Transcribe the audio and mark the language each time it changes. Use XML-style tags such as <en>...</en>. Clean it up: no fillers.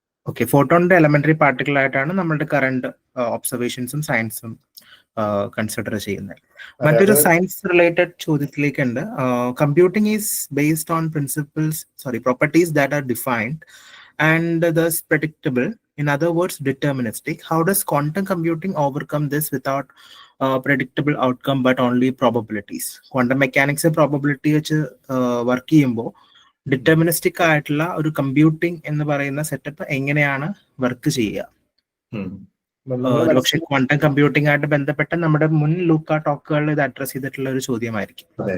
<ml>Okay, ഫോട്ടോണിന്റെ elementary particle ആയിട്ടാണ് നമ്മളുടെ current ഒബ്സർവേഷൻസും സയൻസും കൺസിഡർ ചെയ്യുന്നത്. മറ്റൊരു സയൻസ് റിലേറ്റഡ് ചോദ്യത്തിലേക്ക് ഉണ്ട്.</ml> <en>Computing is based on properties that are defined and thus predictable. In other words, deterministic. How does quantum computing overcome this without predictable outcome but only probabilities?</en> <ml>Quantum mechanics probability വെച്ച് work ചെയ്യുമ്പോൾ deterministic ആയിട്ടുള്ള ഒരു computing എന്ന് പറയുന്ന setup എങ്ങനെയാണ് work ചെയ്യുക? പക്ഷേ quantum computing ആയിട്ട് ബന്ധപ്പെട്ട നമ്മുടെ മുൻ ലൂക്ക ടോക്കുകളിൽ ഇത് അഡ്രസ് ചെയ്തിട്ടുള്ള ഒരു ചോദ്യമായിരിക്കും.</ml>